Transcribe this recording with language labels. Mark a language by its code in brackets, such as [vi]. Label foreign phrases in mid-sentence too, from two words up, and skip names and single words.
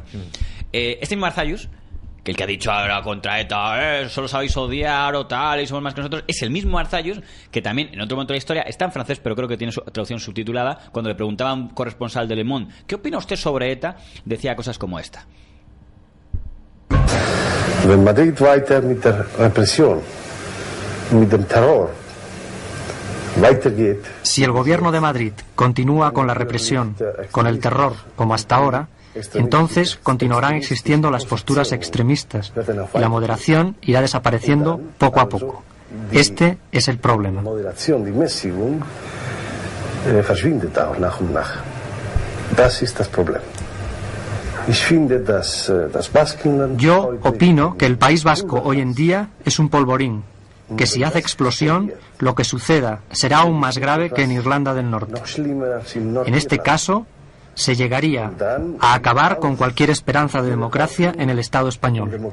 [es] Este mismo Arzallus, que el que ha dicho ahora contra ETA, solo sabéis odiar o tal, y somos más que nosotros, es el mismo Arzallus que también en otro momento de la historia está en francés, pero creo que tiene su traducción subtitulada. Cuando le preguntaba a un corresponsal de Le Monde, ¿qué opina usted sobre ETA?, decía cosas como esta. [de] Wenn Madrid weiter mit der Repression, mit dem Terror weitergeht, [es] si el gobierno de Madrid continúa con la represión, con el terror, como hasta ahora, entonces continuarán existiendo las posturas extremistas y la moderación irá desapareciendo poco a poco. Este es el problema. Moderación, [de] die Mäßigung, verschwindet auch nach und nach. Das ist das Problem. Ich finde, das Baskenland... [es] Yo opino que el País Vasco hoy en día es un polvorín, que si hace explosión, lo que suceda será aún más grave que en Irlanda del Norte. En este caso, se llegaría a acabar con cualquier esperanza de democracia en el Estado español.